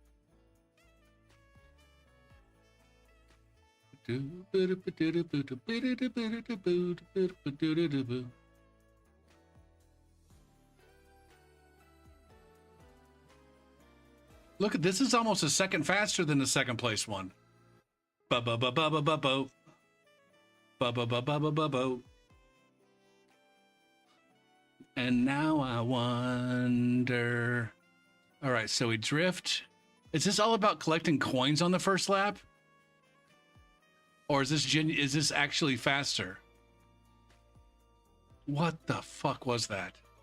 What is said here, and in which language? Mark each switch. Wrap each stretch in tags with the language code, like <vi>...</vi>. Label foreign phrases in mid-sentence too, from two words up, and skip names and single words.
<en>Look at this, is almost a second faster than the second place one. Ba-ba-ba-ba-ba-ba-bo. Ba-ba-ba-ba-ba-ba-bo. And now I wonder. All right, so we drift. Is this all about collecting coins on the first lap? Or is this actually faster? What the fuck was that?</en>